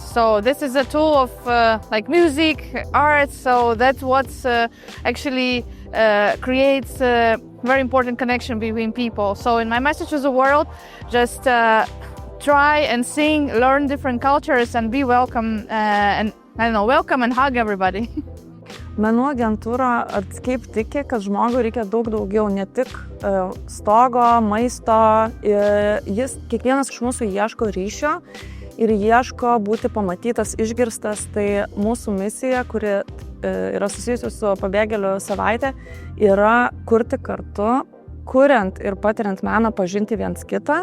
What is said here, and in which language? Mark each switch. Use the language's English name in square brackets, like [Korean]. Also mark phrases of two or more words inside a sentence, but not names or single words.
[English] So this is a tool of like music, art. So that's what actually creates a very important connection between people. So in my message to the world, just try and sing, learn different cultures, and be welcome. And I don't know, welcome and hug everybody. [Lithuanian] Menų agentūra Artscape tiki, kad žmogui reikia daug daugiau, ne tik stogo, maisto. Kiekvienas iš mūsų ieško ryšio ir ieško būti pamatytas, išgirstas. Tai mūsų misija, kuri yra susijusi su pabėgėlių savaitė, yra kurti kartu, kuriant ir patiriant meną, pažinti viens kitą.